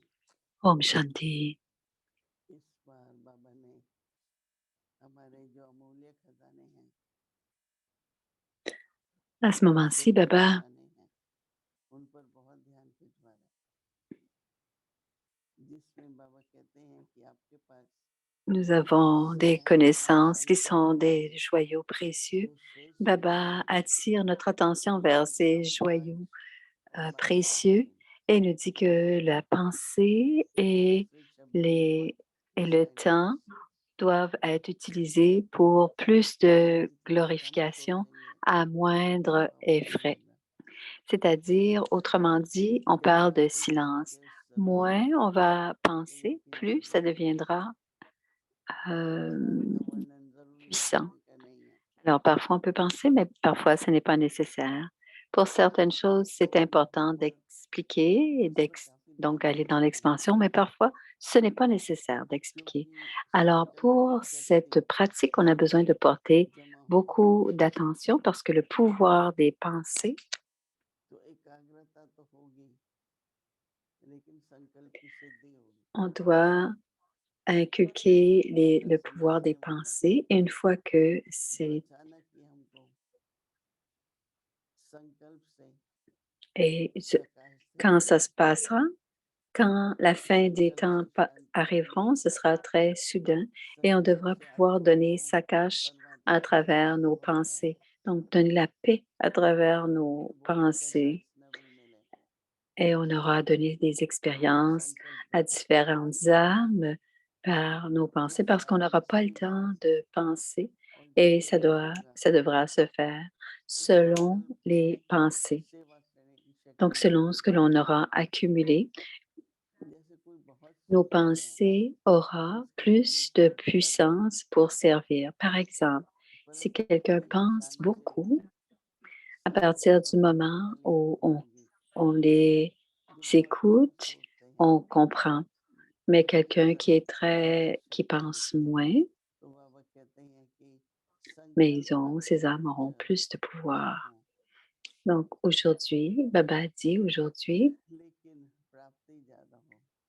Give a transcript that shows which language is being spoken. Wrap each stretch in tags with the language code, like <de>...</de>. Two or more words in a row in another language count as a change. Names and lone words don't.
<hi>Om Shanti. इस बार बाबा ने हमारे जो अमूल्य खजाने हैं,</hi> <fr>À ce moment-ci,</fr> <hi>दिव्य Baba, खजाने हैं, उन पर बहुत ध्यान खिंचवा रहे हैं, जिसमें बाबा कहते हैं कि आपके पास</hi> <fr>nous avons des</fr> <hi>शहर का</hi> <fr>connaissances qui sont</fr> <hi>संकल्प</hi> <fr>des</fr> <hi>है,</hi> <fr>joyaux précieux.</fr> <hi>जो सोच Baba समझकर</hi> <fr>attire notre attention vers ces</fr> <hi>संकल्प</hi> <fr>joyaux</fr> <hi>बांध रहे</hi> <fr>précieux</fr> <hi>हैं।</hi> <fr>et nous dit que la pensée</fr> <hi>दूसरे शब्दों में</hi> <fr>et</fr> <hi>इस</hi> <fr>le</fr> <hi>शरीर</hi> <fr>temps doivent être utilisés pour plus de</fr> <hi>जितनी कम</hi> <fr>glorification</fr> <hi>सोचेंगे</hi> <fr>à</fr> <hi>उतना</hi> <fr>moindre</fr> <hi>पावर</hi> <fr>effet.</fr> <hi>बढ़ेगा।</hi> <fr>C'est-à-dire, autrement dit, on parle de</fr> <hi>जैसे कोई</hi> <fr>silence.</fr> <hi>मुकेश</hi> <fr>Moins</fr> <hi>अभिनेता</hi> <fr>on va penser, plus ça</fr> <hi>इमोशनल है,</hi> <fr>deviendra euh,</fr> <hi>खजाने का वर्णन जरूरी</hi> <fr>puissant.</fr> <hi>बताने का नहीं है।</hi> <fr>Alors, parfois on peut penser, mais parfois ce n'est pas nécessaire. Pour certaines choses, c'est important</fr> <hi>और</hi> <fr>d'expliquer et</fr> <hi>इस पर काफी</hi> <fr>donc</fr> <hi>ध्यान</hi> <fr>aller</fr> <hi>देना</hi> <fr>dans</fr> <hi>चाहिए,</hi> <fr>l'expansion, mais parfois ce n'est pas nécessaire d'expliquer.</fr> <hi>क्योंकि</hi> <fr>Alors,</fr> <hi>संकल्प की</hi> <fr>pour</fr> <hi>शक्ति</hi> <fr>cette pratique, on a besoin de porter</fr> <hi>जमा होगी</hi> <fr>beaucoup d'attention parce que le pouvoir des pensées,</fr> <hi>तो एकाग्रता तो होगी, लेकिन संकल्प की सिद्धि होगी।</hi> <fr>on doit inculquer le</fr> <hi>जैसे</hi> <fr>pouvoir des</fr> <hi>बाबा ने बोला</hi> <fr>pensées. Et une fois que</fr> <hi>जब</hi> <fr>c'est</fr> <hi>अचानक ही हमको संकल्प से</hi> <fr>et</fr> <hi>प्रकाश से</hi> <fr>quand ça se passera, quand la fin des</fr> <hi>संकल्प</hi> <fr>temps</fr> <hi>से शांति आएगी,</hi> <fr>arriveront, ce sera très soudain et on</fr> <hi>संकल्प</hi> <fr>devra</fr> <hi>से</hi> <fr>pouvoir</fr> <hi>आत्मा</hi> <fr>donner</fr> <hi>को</hi> <fr>sa cache</fr> <hi>परमात्मा</hi> <fr>à</fr> <hi>के</hi> <fr>travers</fr> <hi>साथ</hi> <fr>nos</fr> <hi>जोड़ा</hi> <fr>pensées.</fr> <hi>जाएगा,</hi> <fr>Donc, donner la paix à travers nos</fr> <hi>फिर वो</hi> <fr>pensées</fr> <hi>कैसेट्स न भी मिले।</hi> <fr>et on aura donné des expériences</fr> <hi>संकल्प</hi> <fr>à</fr> <hi>करना</hi> <fr>différentes âmes par nos pensées</fr> <hi>जिस</hi> <fr>parce qu'on</fr> <hi>ढंग</hi> <fr>n'aura pas le</fr> <hi>से</hi> <fr>temps de penser</fr> <hi>और</hi> <fr>et</fr> <hi>जिस ढंग होगा,</hi> <fr>ça devra se faire</fr> <hi>उस</hi> <fr>selon</fr> <hi>संकल्प की</hi> <fr>les pensées.</fr> <hi>सेवा करने की</hi> <fr>Donc,</fr> <hi>शक्ति</hi> <fr>selon ce</fr> <hi>बढ़ेगी।</hi> <fr>que l'on aura accumulé,</fr> <hi>जैसे कोई बहुत</hi> <fr>nos</fr> <hi>सेवक है,</hi> <fr>pensées aura</fr> <hi>उसके मन में</hi> <fr>plus de</fr> <hi>बहुत ज्यादा</hi> <fr>puissance pour servir. Par exemple, si</fr> <hi>परंतु</hi> <fr>quelqu'un</fr> <hi>जब वो</hi> <fr>pense</fr> <hi>शांति</hi> <fr>beaucoup,</fr> <hi>होगी,</hi> <fr>à</fr> <hi>शांत</hi> <fr>partir du</fr> <hi>होगी,</hi> <fr>moment</fr> <hi>वाणी</hi> <fr>où</fr> <hi>शुद्ध होगी,</hi> <fr>on les</fr> <hi>जो बहुत बहुत</hi> <fr>écoute,</fr> <hi>सोचते हैं,</hi> <fr>on comprend. Mais quelqu'un qui est qui pense moins,</fr> <hi>तो बाबा कहते हैं कि</hi> <fr>mais</fr> <hi>संकल्प करने</hi> <fr>ces</fr> <hi>से</hi> <fr>âmes auront</fr> <hi>अच्छा</hi> <fr>plus de pouvoir.</fr> <hi>हो,</hi> <fr>Donc aujourd'hui, Baba dit aujourd'hui,</fr> <hi>लेकिन प्राप्ति ज्यादा हो।</hi>